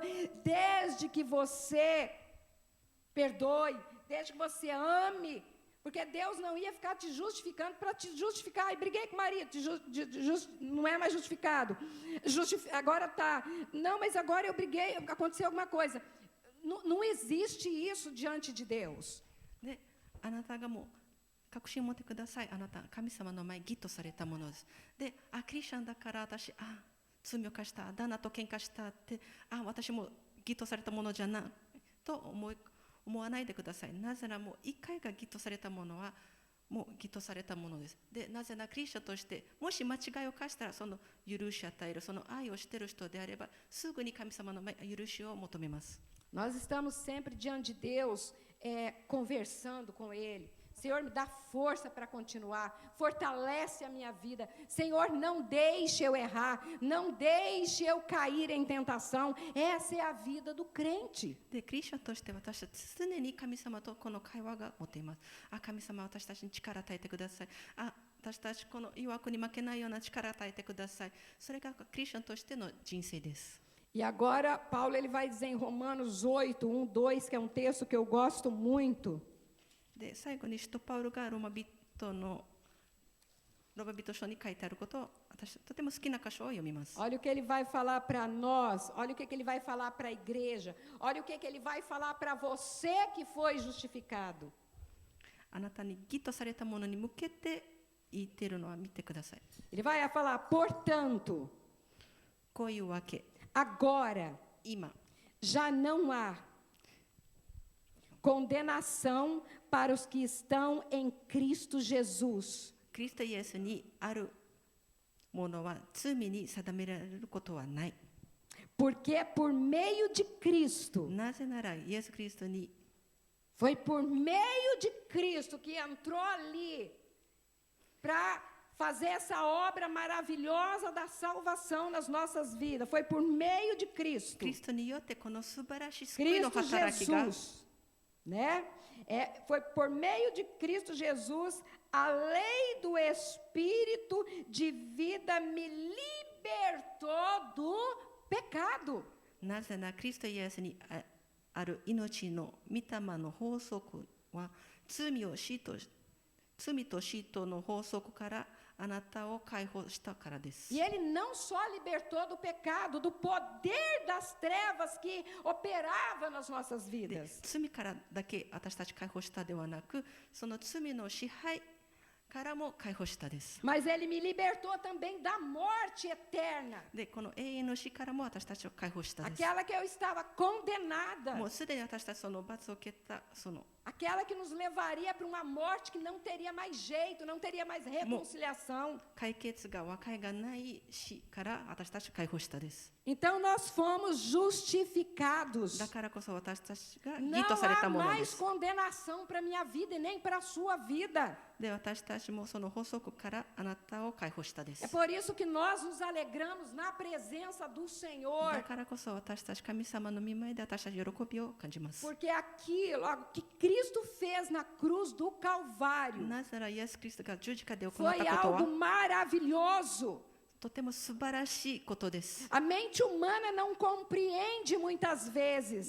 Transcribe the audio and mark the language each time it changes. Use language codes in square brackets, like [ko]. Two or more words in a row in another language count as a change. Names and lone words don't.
[pt] Desde que você perdoe, desde que você ame. Porque Deus não ia ficar te justificando para te justificar. Ai, briguei com o marido, não é mais justificado. Agora está. Não, mas agora eu briguei, aconteceu alguma coisa. Não existe isso diante de Deus. [ja] で、あなたがもう確信を持ってください。あなた神様の前義とされたものです。で、クリスチャンだから私罪を犯した、旦那と喧嘩したって、私も義とされたものじゃないと思わないでください。なぜならもう一回が義とされたものはもう義とされたものです。で、なぜならクリスチャンとしてもし間違いを犯したらその許し与える、その愛をしている人であればすぐに神様の前許しを求めます。 [pt] Nós estamos sempre diante de Deus, conversando com Ele. Senhor, me dá força para continuar, fortalece a minha vida. Senhor, não deixe eu errar, não deixe eu cair em tentação. Essa é a vida do crente. [ja] で、クリスチャンとして私たち常に神様とこの会話が持っています。神様、私たちに力を与えてください。私たちこの誘惑に負けないような力を与えてください。それがクリスチャンとしての人生です。 [pt] E agora, Paulo ele vai dizer em Romanos 8, 1, 2, que é um texto que eu gosto muito. [ja] で、最後に使徒パウロがローマ人書に書いてあることを私とても好きな箇所を読みます。 [pt] Olha o que ele vai falar para nós, olha o que ele vai falar para a igreja, olha o que ele vai falar para você que foi justificado. [ja] あなたに義とされたものに向けて言っているのは見てください。 [pt] Ele vai falar, portanto, [ja] こういうわけ。 [pt] agora [ja] 今 [pt] já não há condenação para os que estão em Cristo Jesus. [ja] キリストイエスにあるものは罪に定められることはない。 [pt] Porque por meio de Cristo, [ja] なぜならイエス・キリストに [pt] foi por meio de Cristo que entrou ali para fazer essa obra maravilhosa da salvação nas nossas vidas. Foi por meio de Cristo. [ja] キリストによってこの素晴らしい救いの Cristo 働きが [pt] Jesus, né? Foi por meio de Cristo Jesus, a lei do Espírito de vida me libertou do pecado. [ja] なぜならキリストイエスにある命の御霊の法則は罪と死との法則からあなたを解放したからです。 [pt] E ele não só libertou do pecado, do poder das trevas que operava nas nossas vidas. [ja] 罪からだけ私たち解放したではなく、その罪の支配からも解放したです。 [pt] Mas ele me libertou também da morte eterna. [ja] で、この永遠の死からも私たちを解放したです。 [pt] Aquela que eu estava condenada. [ja] もうすでに私たちその罰を受けたその [pt] aquela que nos levaria para uma morte que não teria mais jeito, não teria mais reconciliação. [ja] 解決が和解がない死から私たちを解放したです。 [pt] Então nós fomos justificados. [ja] だからこそ私たちが義 [pt] Não [ja] とされた [pt] há [ja] もので [pt] mais [ja] す。 [pt] condenação para a minha vida e nem para a sua vida. [ja] で、私たちもその法則からあなたを解放したです。 [pt] É por isso que nós nos alegramos na presença do [ja] だ [pt] Senhor. [ja] からこそ私たち神様の御前で私たち喜びを感じます。 [pt] Porque aquilo que Cristo fez na cruz do Calvário [ja] なぜならイエス・キリストが十字架で行った [pt] foi [ja] ことは [pt] algo maravilhoso. [ja] とても素晴らしいことです。 [pt] A mente humana não compreende muitas vezes.